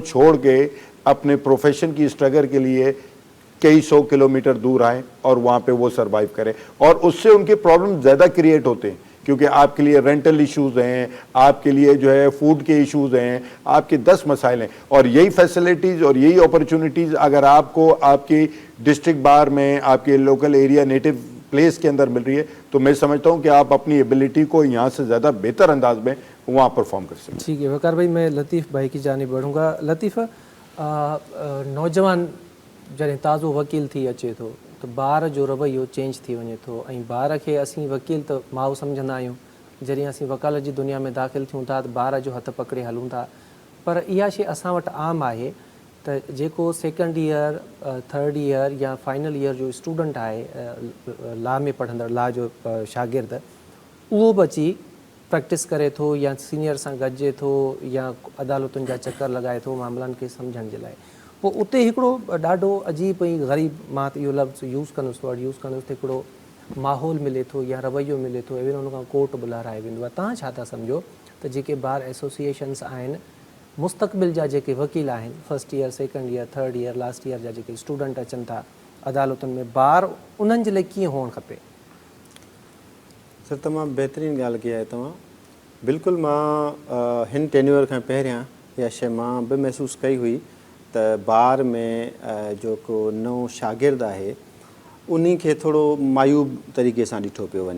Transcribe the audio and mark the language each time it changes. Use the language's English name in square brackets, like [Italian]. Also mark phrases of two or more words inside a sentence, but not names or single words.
[Urdu] چھوڑ کے اپنے پروفیشن کی اسٹرگل کے لیے کئی 100 کلومیٹر دور آئے اور وہاں پہ وہ سروائیو کریں، اور اس سے ان کے پرابلم زیادہ کریئیٹ ہوتے ہیں، کیونکہ آپ کے لیے [English] rental issues [Urdu] ہیں، آپ کے لیے جو ہے فوڈ کے ایشوز ہیں، آپ کے 10 مسائل ہیں، اور یہی فیسیلیٹیز اور یہی اپارچونیٹیز اگر آپ کو آپ کی [English] district bar [Urdu] میں، آپ کے [English] local area native place [Urdu] کے اندر مل رہی ہے، تو میں سمجھتا ہوں کہ آپ اپنی ایبلٹی کو یہاں سے زیادہ بہتر انداز میں وہاں پرفارم کر سکتے ہیں. ٹھیک ہے وقار بھائی، میں لطیف بھائی کی جانب بڑھوں گا. [Sindhi] लतीफ़, नौजवान जॾहिं ताज़ो वकील थी अचे थो त ॿार जो रवैयो चेंज थी वञे थो, ऐं ॿार खे असीं वकील त माउ सम्झंदा आहियूं, जॾहिं असीं वकालत जी दुनिया में दाख़िल थियूं था त ॿार जो हथु पकिड़े हलूं था। पर इहा शइ असां वटि आम आहे त जेको [English] second year, third year [Sindhi] या [English] final year [Sindhi] जो स्टूडेंट आहे, लॉ में पढ़ंदड़, लॉ जो शागिर्द, उहो बि अची प्रैक्टिस करे थो या सीनियर सां गॾिजे थो या अदालतुनि जा चकर लॻाए थो मामलनि खे सम्झण जे लाइ। पोइ उते हिकिड़ो ॾाढो अजीब ऐं ग़रीब, मां त इहो लफ़्ज़ यूज़ कंदुसि, [English] word use [Sindhi] कंदुसि, त हिकिड़ो माहौल मिले थो या रवैयो मिले थो, इवन हुन खां कोर्ट बि लहाराए वेंदो आहे। तव्हां छा था सम्झो त जेके [English] bar associations [Sindhi] आहिनि, मुस्तक़बिल जा जेके वकील आहिनि, [English] first year, second year, third year, last year [Sindhi] जा जेके स्टूडेंट अचनि था अदालतुनि में, बार उन्हनि जे लाइ कीअं हुअणु खपे? सर तमामु बहितरीनु ॻाल्हि कई आहे तव्हां। बिल्कुलु मां हिन टेन्यूअर खां पहिरियां इहा शइ मां बि महसूसु कई हुई त बार में जेको नओं शागिर्द आहे उन्ही खे थोरो मायूब तरीक़े सां ॾिठो पियो वञे।